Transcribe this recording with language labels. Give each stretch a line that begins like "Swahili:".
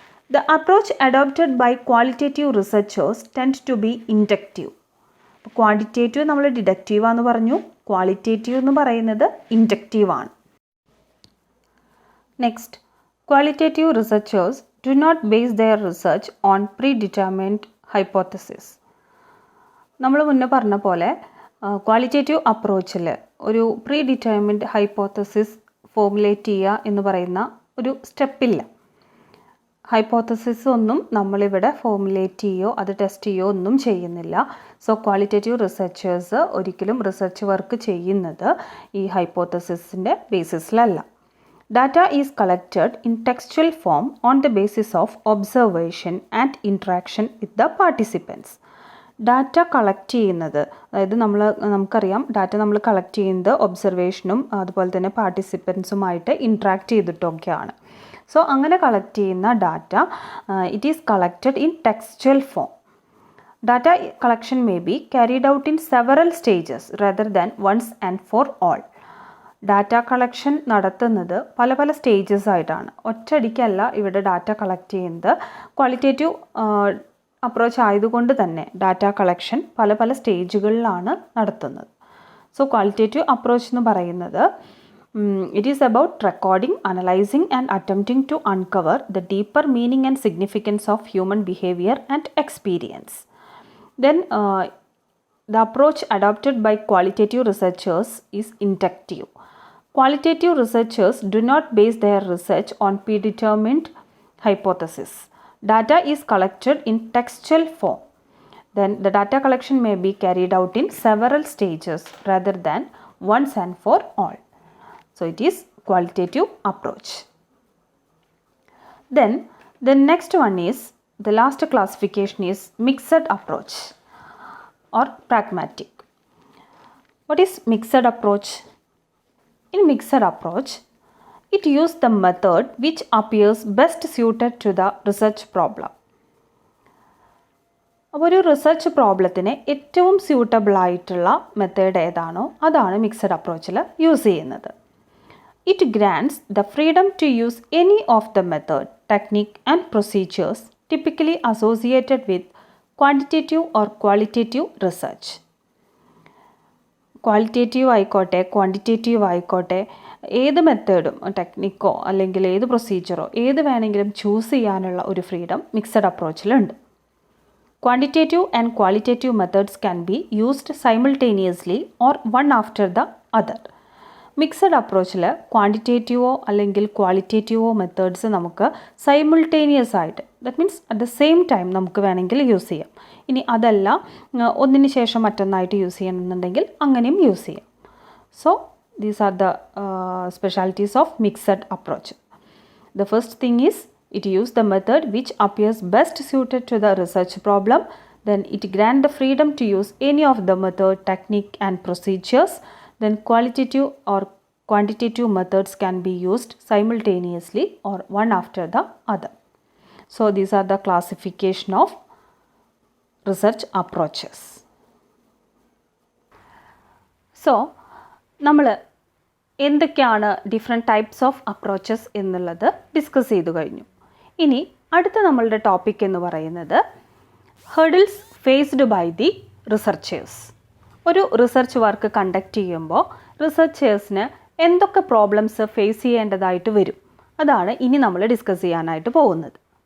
English: The approach adopted by qualitative researchers tend to be inductive.
Malayalam: Quantitative നമ്മൾ deductive ആണെന്ന് പറഞ്ഞു, qualitative എന്ന് പറയുന്നത് ഇൻഡക്റ്റീവ് ആണ്.
English: Next, qualitative researchers do not base their research on predetermined hypothesis.
Malayalam: നമ്മൾ മുന്നേ പറഞ്ഞ പോലെ ക്വാളിറ്റേറ്റീവ് അപ്രോച്ചിൽ ഒരു പ്രീ ഡിറ്റർമിൻഡ് ഹൈപ്പോത്തസിസ് ഫോർമുലേറ്റ് ചെയ്യുക എന്ന് പറയുന്ന ഒരു സ്റ്റെപ്പില്ല. ഹൈപ്പോത്തസിസ് ഒന്നും നമ്മളിവിടെ ഫോർമുലേറ്റ് ചെയ്യുകയോ അത് ടെസ്റ്റ് ചെയ്യുകയോ ഒന്നും ചെയ്യുന്നില്ല. സോ ക്വാളിറ്റേറ്റീവ് റിസർച്ചേഴ്സ് ഒരിക്കലും റിസർച്ച് വർക്ക് ചെയ്യുന്നത് ഈ ഹൈപ്പോത്തസിസിൻ്റെ ബേസിസിലല്ല.
English: Data is collected in textual form on the basis of observation and interaction with the participants.
Malayalam: Data collect ചെയ്യുന്നത്, അതായത് നമുക്കറിയാം ഡാറ്റ നമ്മൾ കളക്ട് ചെയ്യുന്നത് ഒബ്സർവേഷനും അതുപോലെ തന്നെ പാർട്ടിസിപ്പൻസുമായിട്ട് ഇൻട്രാക്ട് ചെയ്തിട്ടൊക്കെയാണ്.
English: so
Malayalam: അങ്ങനെ കളക്ട് ചെയ്യുന്ന
English: Data it is collected in textual form. Data collection may be carried out in several stages rather than once and for all.
Malayalam: Data collection നടത്തുന്നത് പല പല സ്റ്റേജസ് ആയിട്ടാണ്. ഒറ്റയടിക്കല്ല ഇവിടെ ഡാറ്റ കളക്ട് ചെയ്യുന്നത്. ക്വാളിറ്റേറ്റീവ് അപ്രോച്ച് ആയതുകൊണ്ട് തന്നെ ഡാറ്റ കളക്ഷൻ പല പല സ്റ്റേജുകളിലാണ് നടത്തുന്നത്. സോ ക്വാളിറ്റേറ്റീവ് അപ്രോച്ച് എന്ന് പറയുന്നത്
English: it is about recording, analyzing and attempting to uncover the deeper meaning and significance of human behavior and experience. Then the approach adopted by qualitative researchers is inductive. Qualitative researchers do not base their research on predetermined hypothesis. Data is collected in textual form. Then the data collection may be carried out in several stages rather than once and for all. So it is qualitative approach. Then the next one is, the last classification is mixed approach or pragmatic. What is mixed approach? In mixed approach, it uses the method which appears best suited to the research problem.
Malayalam: അപ്പോൾ ഒരു research പ്രോബ്ലത്തിന് ഏറ്റവും suitable ആയിട്ടുള്ള method ഏതാണോ അതാണ് mixed അപ്രോച്ചിൽ use ചെയ്യുന്നത്.
English: It grants the freedom to use any of the method, technique and procedures typically associated with quantitative or qualitative research.
Malayalam: Qualitative ആയിക്കോട്ടെ quantitative ആയിക്കോട്ടെ ഏത് മെത്തേഡും ടെക്നിക്കോ അല്ലെങ്കിൽ ഏത് പ്രൊസീജിയറോ ഏത് വേണമെങ്കിലും ചൂസ് ചെയ്യാനുള്ള ഒരു freedom mixed അപ്രോച്ചിലുണ്ട്.
English: Quantitative and qualitative methods can be used simultaneously or one after the other.
Malayalam: Mixed അപ്രോച്ചിൽ ക്വാണ്ടിറ്റേറ്റീവോ അല്ലെങ്കിൽ ക്വാളിറ്റേറ്റീവോ മെത്തേഡ്സ് നമുക്ക് സൈമിൾട്ടേനിയസ് ആയിട്ട്,
English: that means at the same time
Malayalam: നമുക്ക് വേണമെങ്കിൽ യൂസ് ചെയ്യാം. ഇനി അതല്ല ഒന്നിന് ശേഷം മറ്റൊന്നായിട്ട് യൂസ് ചെയ്യണമെന്നുണ്ടെങ്കിൽ അങ്ങനെയും യൂസ് ചെയ്യാം.
English: So these are the specialities of mixed approach. The first thing is it uses the method which appears best suited to the research problem. Then it grants the freedom to use any of the method, technique and procedures. Then qualitative or quantitative methods can be used simultaneously or one after the other. So these are the classification of research approaches.
Malayalam: So നമ്മൾ എന്തൊക്കെയാണ്
English: different types of approaches
Malayalam: എന്നുള്ളത് discuss ചെയ്തു കഴിഞ്ഞു. ഇനി അടുത്ത നമ്മളുടെ topic എന്ന് പറയുന്നത്
English: Hurdles faced by the researchers.
Malayalam: ഒരു റിസർച്ച് വർക്ക് കണ്ടക്ട് ചെയ്യുമ്പോൾ റിസർച്ചേഴ്സിന് എന്തൊക്കെ പ്രോബ്ലംസ് ഫേസ് ചെയ്യേണ്ടതായിട്ട് വരും, അതാണ് ഇനി നമ്മൾ ഡിസ്കസ് ചെയ്യാനായിട്ട് പോകുന്നത്.